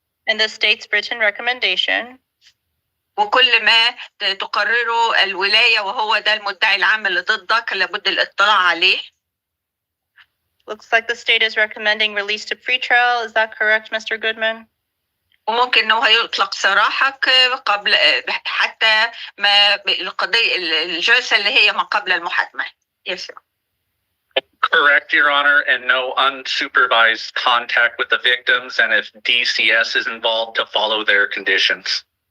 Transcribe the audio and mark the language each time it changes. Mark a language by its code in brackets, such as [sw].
[en] And the state's written recommendation. [ar] وكل ما تقرره الولاية وهو ده المدعي العام اللي ضدك لابد الاطلاع عليه. [en] Looks like the state is recommending release to pretrial. Is that correct, Mr. Goodman? [ar] وممكن إنه يطلق سراحك قبل حتى ما القضية الجلسة اللي هي ما قبل المحاكمة. [en] Yes, sir. Correct, Your Honor, and no unsupervised contact with the victims, and if DCS is involved, to follow their conditions.